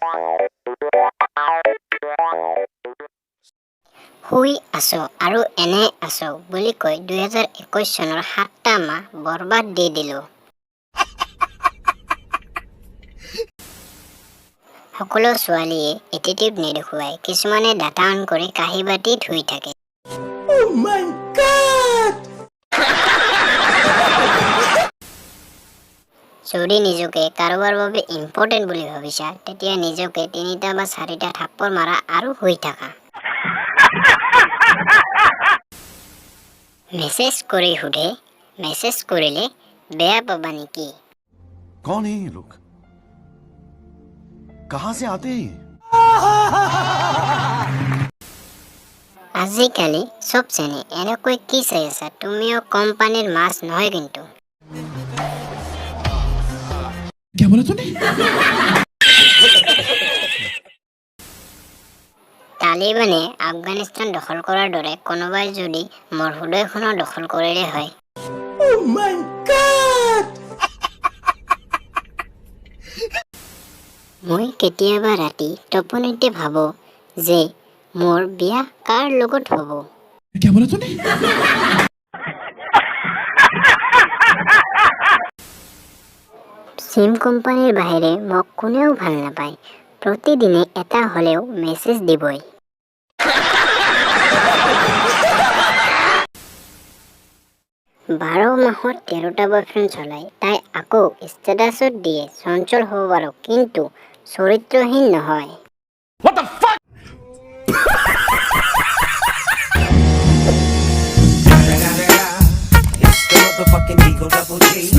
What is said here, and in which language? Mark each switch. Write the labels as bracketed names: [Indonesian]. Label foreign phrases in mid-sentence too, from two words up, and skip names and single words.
[Assamese] শুই আছো আৰু এনে আছো বুলি কৈ 2021 চনৰ 7টা মাহ বৰবাদ দি দিলো। সকলো ছোৱালীয়ে এটিটিউড নেদেখুৱাই কিছুমানে [English] data on [Assamese] কৰি কাঁহী বাতি ধুই থাকে। [English] Oh my god! [Assamese] যদি নিজকে কাৰোবাৰ বাবে ইম্পৰ্টেণ্ট বুলি ভাবিছা তেতিয়া নিজকে 3টা বা 4টা থাপ্পৰ মাৰা আৰু শুই থাকা। মেছেজ কৰি সুধে মেছেজ কৰিলে বেয়া পাবা নেকি? [Hindi] कौन है ये लोग? कहां से आते हैं? [Assamese] আজিকালি চব চেনে এনেকৈ কি চাই আছা তুমিও কোম্পানীৰ মাছ নহয় কিন্তু। [Hindi] क्या बोला तूने? [Assamese] তালিবানে আফগানিস্তান দখল কৰাৰ দৰে কোনোবাই যদি মোৰ হৃদয়খনো দখল কৰিলে হয়। [English] Oh my god! [Assamese] মই কেতিয়াবা ৰাতি টোপনিতে ভাবো যে মোৰ বিয়া কাৰ লগত হ'ব। [Hindi] क्या बोला तूने? [Assamese] সিম কোম্পানীৰ বাহিৰে মোক কোনেও ভাল নাপায়। প্ৰতিদিনে এটা হ'লেও মেছেজ দিবই। বাৰ মাহত 13টা বয়ফ্ৰেণ্ড চলাই তাই আকৌ ষ্টেটাছত দিয়ে চঞ্চল হ'ব পাৰো কিন্তু চৰিত্ৰহীন নহয়। [English] What the fuck? It's the motherfucking Eagle Double G.